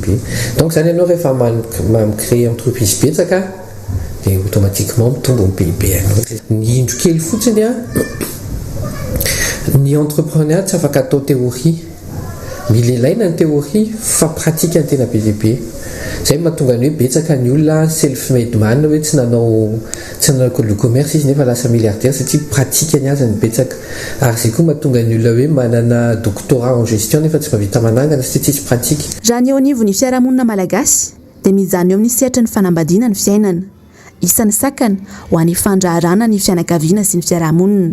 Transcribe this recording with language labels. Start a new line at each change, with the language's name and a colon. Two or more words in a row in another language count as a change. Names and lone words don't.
Malagasy: Donc zany ianao rehefa mamicréer entreprise betsaka dia automatiquement mitombo ny PIB anao. Ny indro kely fotsiny ny entrepreneur tsy afaka atao théorie, mila ilaina ny théorie fa pratika ny tena be dia be. Zay mahatonga ny hoe betsaka ny olona
English: self-made man
Malagasy: hoe tsy nanao
French: le commerce
Malagasy: izy nefa lasa milliardaire satria pratika ny azy ny betsaka. Ary zay koa mahatonga ny olona hoe manana
French: doctorat en gestion
Malagasy: nefa tsy mahavita manangana satria tsisy pratika. Raha ny eo anivon'ny fiarahamonina malagasy dia mijano eo amin'ny sehatra ny fanambadiana ny fiainana. Isan'ny sakana ho an'ny fandraharana ny fianakaviana sy ny fiarahamonina.